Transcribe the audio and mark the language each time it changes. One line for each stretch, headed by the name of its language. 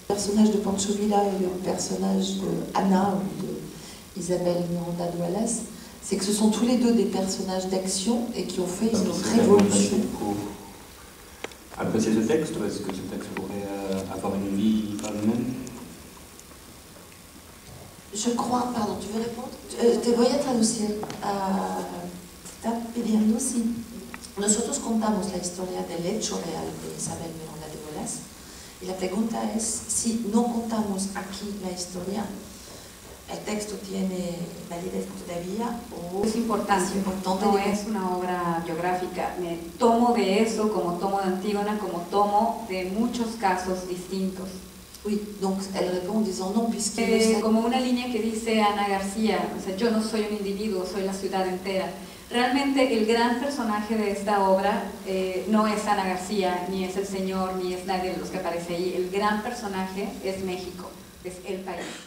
French: Le personnage de Pancho Villa et le personnage de Anna ou de Isabelle Miranda de Wallace, c'est que ce sont tous les deux des personnages d'action et qui ont fait une révolution. Apprécier ce texte, est-ce que ce texte pourrait avoir une vie par lui-même? Je crois, pardon, tu veux répondre?
Spanish: Te voy a traducir. Está pidiendo si nosotros contamos la historia del hecho real de Isabel Miranda de Wallace y la pregunta es si no contamos aquí la historia, el texto tiene validez todavía o es importante, no es una obra biográfica. Me tomo de eso como tomo de Antígona, como tomo de muchos casos distintos.
French: Oui, donc elle répond en disant non, puisque
Spanish: como una línea que dice Ana García, o sea, yo no soy un individuo, soy la ciudad entera. Realmente el gran personaje de esta obra no es Ana García, ni es el señor, ni es nadie de los que aparece ahí. El gran personaje es México, es el país.